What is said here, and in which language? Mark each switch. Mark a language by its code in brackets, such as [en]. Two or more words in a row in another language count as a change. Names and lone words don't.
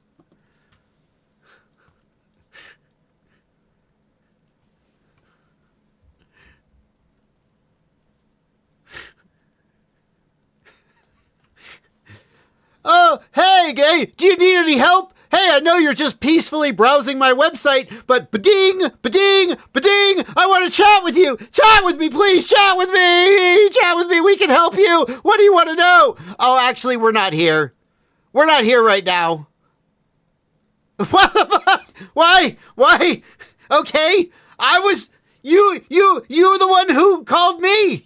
[en] Oh, hey, gay, do you need any help? Hey, I know you're just peacefully browsing my website, but ba-ding, ba-ding, ba-ding, I want to chat with you. Chat with me, please. Chat with me. Chat with me. We can help you. What do you want to know? Oh, actually, we're not here. We're not here right now. What the fuck? Why? Okay. You were the one who called me.